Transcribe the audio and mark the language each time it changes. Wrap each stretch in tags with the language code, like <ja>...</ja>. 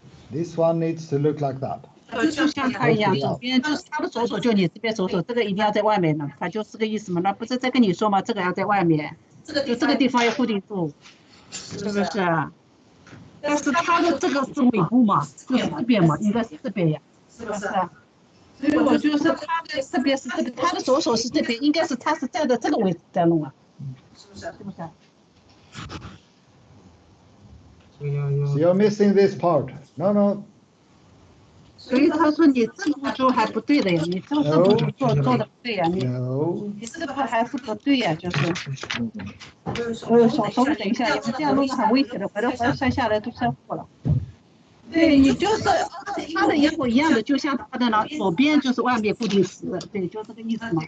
<en>This one needs to look like that.</en> <zh>就像他一样，左边就是他的左手，就你这边左手，这个一定要在外面的，他就是个意思嘛。那不是在跟你说吗？这个要在外面，就这个地方要固定住，是不是？但是他的这个是尾部嘛，就是这边嘛，应该是这边呀，是不是？所以我就是他的这边是这边，他的左手是这边，应该是他是站在这个位置在弄啊，是不是？是不是？</zh> <en>So you're missing this part. No.</en> <zh>所以他说你这步骤还不对的呀，你这个步骤做的不对呀，你这个还是不对呀，就是。稍微等一下，你们这样弄的很危险的，回来摔下来都摔破了。对，你就是他的也和一样的，就像他的呢，左边就是外面固定死，对，就这个意思嘛。</zh>